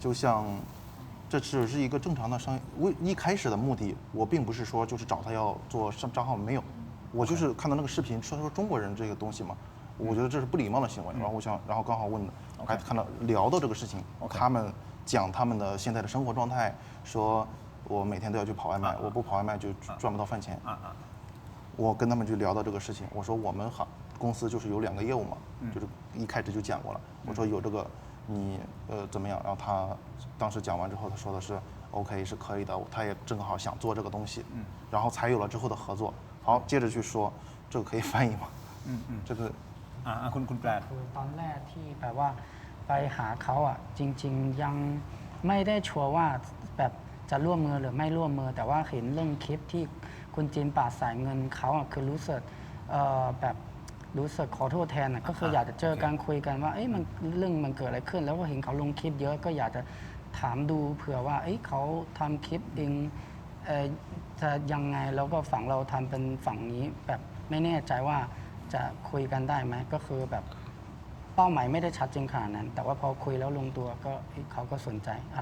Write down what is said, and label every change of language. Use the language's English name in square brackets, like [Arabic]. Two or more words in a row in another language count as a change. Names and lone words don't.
[Chinese] 就像这只是一个正常的商业，我一开始的目的，我并不是说就是找他要做账号，没有，我就是看到那个视频说中国人这个东西嘛，我觉得这是不礼貌的行为，然后我想，然后刚好问，还看到聊到这个事情，他们讲他们的现在的生活状态，说我每天都要去跑外卖，我不跑外卖就赚不到饭钱，我跟他们就聊到这个事情，我说我们公司就是有2个业务嘛，就是一开始就讲过了，我说有这个。你怎么样？然后他当时讲完之后，他说的是 OK 是可以的，他也正好想做这个东西，然后才有了之后的合作。好，接着去说，这个可以翻译吗？这个 [Thai] คุณแปล คือตอนแรกที่แบบว่าไปหาเขาอ่ะจริงๆยังไม่ได้ชัวร์ว่าแบบจะร่วมมือหรือไม่ร่วมมือแต่ว่าเห็นเรื่อง คลิปที่คุณจินปาดสายเงินเขาอ่ะคือรู้สึกแบบรู้สึกขอโทษแทนก็คืออยากจะเจอกันคุยกันว่ามันเรื่องมันเกิดอะไรขึ้น แล้วก็เห็นเขาลงคลิปเยอะก็อยากจะถามดูเผื่อว่าเขาทำคลิปเองจะยังไงแล้วก็ฝั่งเราทำเป็นฝั่งนี้แบบไม่แน่ใจว่าจะคุยกันได้ไหมก็คือแบบเป้าหมายไม่ได้ชัดจริงขนาดนั้น แต่ว่าพอคุยแล้วลงตัวก็เขาก็สนใจอะไร